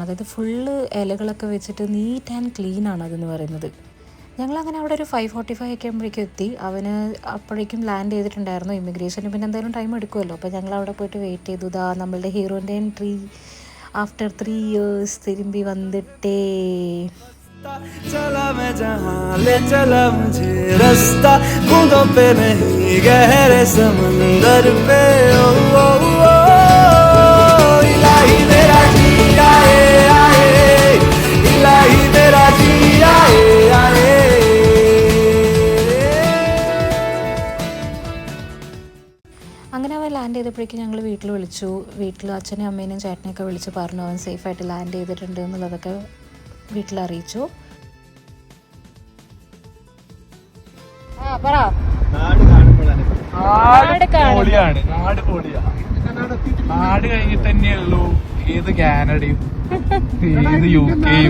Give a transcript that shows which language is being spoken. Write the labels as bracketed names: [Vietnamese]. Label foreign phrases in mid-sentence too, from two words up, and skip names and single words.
[Malayalam] അതായത് ഫുള്ള് ഇലകളൊക്കെ വെച്ചിട്ട് [English] neat and clean [Malayalam] ആണ് അതെന്ന് പറയുന്നത്. ഞങ്ങളങ്ങനെ അവിടെ ഒരു 5:45 ഒക്കെ ആകുമ്പോഴേക്കും എത്തി. അവന് അപ്പോഴേക്കും ലാൻഡ് ചെയ്തിട്ടുണ്ടായിരുന്നു. ഇമിഗ്രേഷന് പിന്നെ എന്തായാലും ടൈം എടുക്കുമല്ലോ. അപ്പോൾ ഞങ്ങൾ അവിടെ പോയിട്ട് വെയിറ്റ് ചെയ്തു. ഇതാ നമ്മളുടെ ഹീറോൻ്റെ എൻട്രി [English] after 3 years [Tamil] திரும்பி வந்திட்டே. [Hindi] चला मैं जहां ले चला मुझे रास्ता, बूंदों पे नहीं गहरे समंदर पे। ओ ओ ओ इलाही मेरा जी आए आए, इलाही मेरा जी आए आए। [Malayalam] അങ്ങനെ അവൻ ലാൻഡ് ചെയ്തപ്പോഴേക്കും ഞങ്ങൾ വീട്ടിൽ വിളിച്ചു. വീട്ടിൽ അച്ഛനെയും അമ്മേനെയും ചേട്ടനെയൊക്കെ വിളിച്ച് പറഞ്ഞു അവൻ സേഫായിട്ട് ലാൻഡ് ചെയ്തിട്ടുണ്ട് എന്നുള്ളതൊക്കെ വീട്ടിലറിയിച്ചു. നാട് കഴിഞ്ഞിട്ട് തന്നെയുള്ളൂ ഏത് കാനഡയും ഏത് UK-യും.